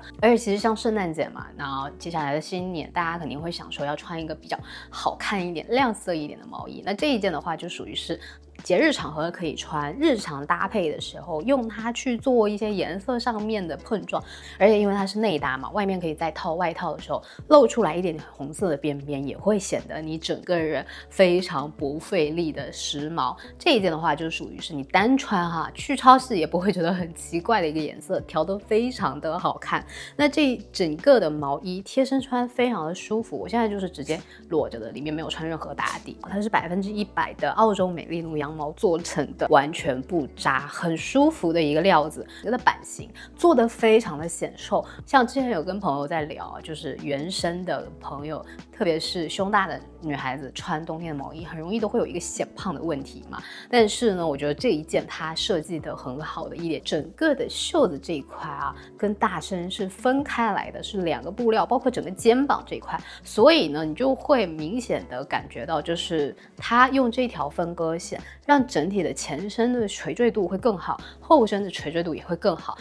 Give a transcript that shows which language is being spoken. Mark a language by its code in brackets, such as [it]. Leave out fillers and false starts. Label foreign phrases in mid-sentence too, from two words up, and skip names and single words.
[zh] 而且其實像聖誕節嘛，然後接下來的新年，大家肯定會想說要穿一個比較好看一點、亮色一點的毛衣，那這一件的話就屬於是節日場合可以穿，日常搭配的時候用它去做一些顏色上面的碰撞，而且因為它是內搭嘛，外面可以再套外套的時候露出來一點點紅色的邊邊，也會顯得你整個人非常不費力的時髦。這一件的話就屬於是你單穿哈，去超市也不會覺得很奇怪的一個顏色，調得非常的好看。那這整個的毛衣貼身穿非常的舒服，我現在就是直接裸着的，裡面沒有穿任何打底，它是100%的澳洲美利奴羊毛做成的，完全不扎，很舒服的一個料子。它的版型做得非常的顯瘦，像之前有跟朋友在聊，就是原生的朋友，特別是胸大的女孩子穿冬天的毛衣，很容易都會有一個顯胖的問題嘛。但是呢，我覺得這一件它設計得很好的一點，整個的袖子這一塊啊，跟大身是分開來的，是2個布料，包括整個肩膀這一塊，所以呢，你就會明顯的感覺到，就是它用這條分割線，讓整體的前身的垂墜度會更好，後身的垂墜度也會更好。